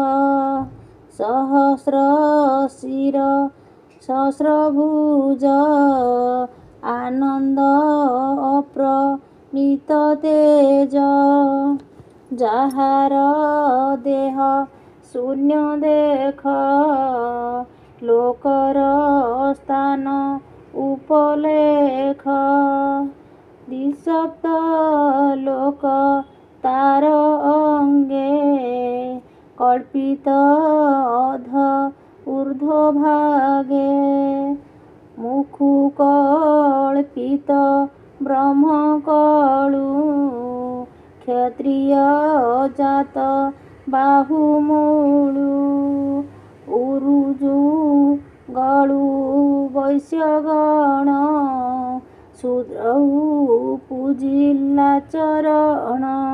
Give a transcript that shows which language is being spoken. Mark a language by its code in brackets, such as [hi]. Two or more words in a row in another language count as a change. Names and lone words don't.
[or] ସହସ୍ର ଶିର ସହସ୍ର ଭୁଜ ଆନନ୍ଦ ଅପ୍ରଣୀତ ତେଜ ଯାହାର ଦେହ ଶୂନ୍ୟ ଦେଖ ଲୋକର ସ୍ଥାନ ଉପଲେଖ ଦ୍ୱିସପ୍ତ ଲୋକ ତାର ଅଙ୍ଗେ କଳ୍ପିତ ଅଧ ଊର୍ଦ୍ଧ୍ୱଭାଗେ ମୁଖୁ କଳ୍ପିତ ବ୍ରହ୍ମ କଲୁ କ୍ଷତ୍ରିୟ ଜାତ ବାହୁମୂଳୁ ଉରୁଜୁ ଗଲୁ ବୈଶ୍ୟଗଣ ଶୂଦ୍ରୌ ପୂଜିଲା ଚରଣ